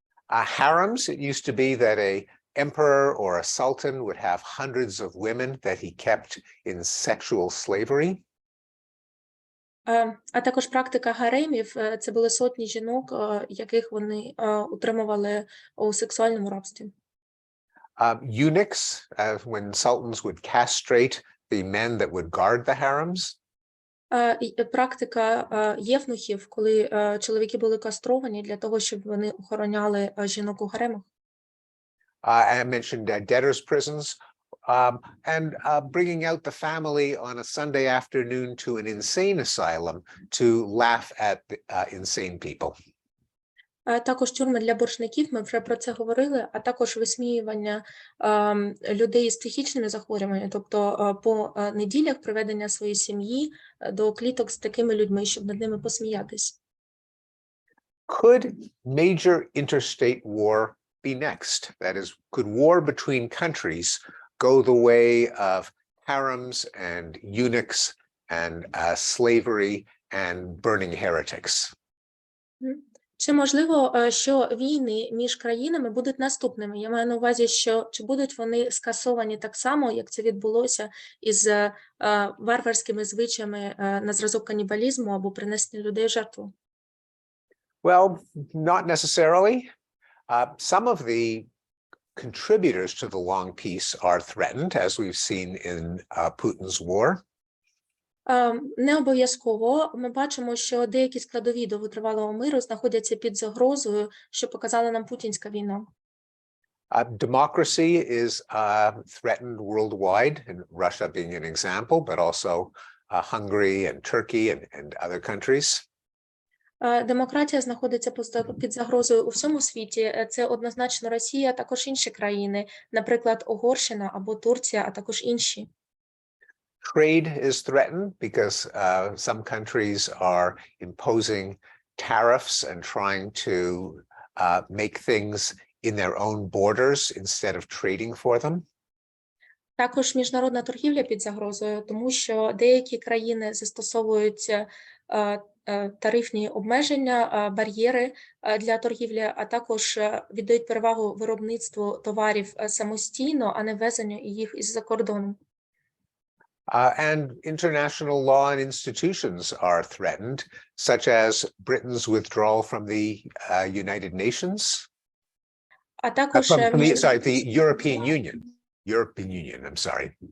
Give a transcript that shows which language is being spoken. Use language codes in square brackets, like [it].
[en] Harems, it used to be that a emperor or a sultan would have hundreds of women that he kept in sexual slavery. [uk] А також практика гаремів – це були сотні жінок, яких вони утримували у сексуальному рабстві. [en] Eunuchs, when sultans would castrate the men that would guard the harems. [uk] Практика євнухів, коли чоловіки були кастровані для того, щоб вони охороняли жінок у гаремах. [en] I mentioned debtors' prisons, and bringing out the family on a Sunday afternoon to an insane asylum to laugh at the, insane people. [uk] Також тюрми для боржників, ми вже про це говорили, а також висміювання людей з психічними захворюваннями, тобто по неділях приведення своєї сім'ї до кліток з такими людьми, щоб над ними посміятись. [en] Could major interstate war be next? That is, could war between countries go the way of harems and eunuchs and slavery and burning heretics? [uk] Чи можливо, що війни між країнами будуть наступними? Я маю на увазі, що чи будуть вони скасовані так само, як це відбулося із варварськими звичаями на зразок канібалізму або принесення людей в жертву? [en] Well, not necessarily. Some of the contributors to the long peace are threatened, as we've seen in Putin's war. [uk] Не обов'язково. Ми бачимо, що деякі складові довготривалого миру знаходяться під загрозою, що показала нам путінська війна. [en] Democracy is threatened worldwide, and Russia being an example, but also Hungary and Turkey and other countries. [uk] Демократія знаходиться під загрозою у всьому світі. Це однозначно Росія, а також інші країни, наприклад, Угорщина або Турція, а також інші. [en] Trade is threatened because some countries are imposing tariffs and trying to make things in their own borders instead of trading for them. [uk] Також міжнародна торгівля під загрозою, тому що деякі країни застосовують тарифні обмеження, бар'єри для торгівлі, а також віддають перевагу виробництву товарів самостійно, а не ввезенню їх із-за кордону. [en] And international law and institutions are threatened, such as Britain's withdrawal from the United Nations. [uk] А також [en] The European Union. European Union, I'm sorry.